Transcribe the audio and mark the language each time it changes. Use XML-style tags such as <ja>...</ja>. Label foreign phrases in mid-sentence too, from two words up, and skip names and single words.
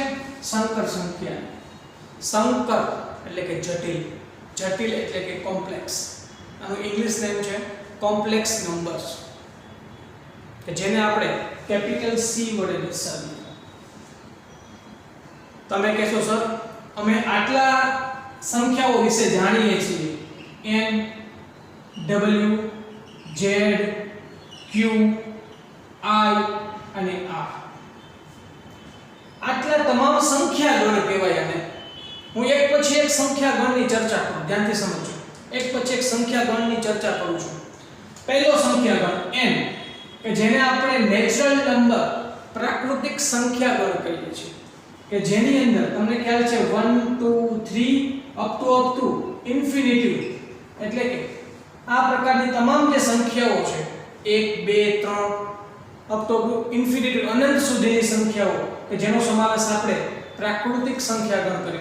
<gu>સંકર સંખ્યા, સંકર એટલે કે જટિલ, જટિલ એટલે કે કોમ્પ્લેક્સ. આનું</gu> <en>English name</en> <gu>છે</gu> <en>complex numbers,</en> <gu>કે જેને આપણે કેપિટલ C વડે દર્શાવીએ. તમે કહેશો સર અમે આટલા સંખ્યાઓ વિશે જાણીએ છીએ, n w z q i અને r. આટલા તમામ સંખ્યા ગણ કહેવાય. અને હું એક પછી એક સંખ્યા ગણની ચર્ચા કરું, ધ્યાનથી સમજો. એક પછી એક સંખ્યા ગણની ચર્ચા કરું છું. પહેલો સંખ્યા ગણ n, કે જેને આપણે</gu> <en>natural number,</en> <gu>પ્રાકૃતિક સંખ્યા ગણ કહીએ છીએ, કે જેની અંદર તમને ખ્યાલ છે 1 2 3</gu> <en>up to infinity,</en> <gu>એટલે કે આ પ્રકારની તમામ જે સંખ્યાઓ છે 1 2 3</gu> <en>up to infinity,</en> <gu>અનંત સુધીની સંખ્યાઓ, કે જેનો સમાવેશ આપણે પ્રાકૃતિક સંખ્યા ગણ કરીએ.</gu>